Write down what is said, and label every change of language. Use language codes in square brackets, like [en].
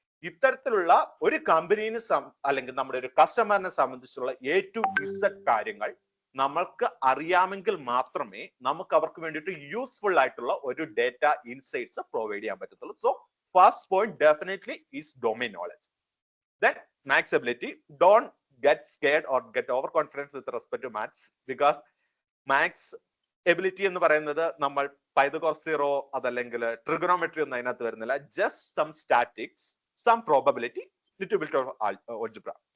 [ml] ഇത്തരത്തിലുള്ള ഒരു കമ്പനീനെ അല്ലെങ്കിൽ നമ്മുടെ ഒരു കസ്റ്റമറിനെ സംബന്ധിച്ചുള്ള A to Z കാര്യങ്ങൾ നമ്മൾക്ക് അറിയാമെങ്കിൽ മാത്രമേ നമുക്ക് അവർക്ക് വേണ്ടിയിട്ട് യൂസ്ഫുൾ ആയിട്ടുള്ള ഒരു ഡേറ്റ ഇൻസൈറ്റ്സ് പ്രൊവൈഡ് ചെയ്യാൻ പറ്റത്തുള്ളൂ. [en] So first point definitely is domain knowledge. Then maths ability. Don't get scared or get overconfident with respect to maths, because maths ability [ml] എന്ന് പറയുന്നത് നമ്മൾ പൈതഗോറസ് തിയറോ അതല്ലെങ്കിൽ ട്രിഗണോമെട്രി ഒന്നും അതിനകത്ത് വരുന്നില്ല. [en] Just some statics, some probability, little bit of algebra.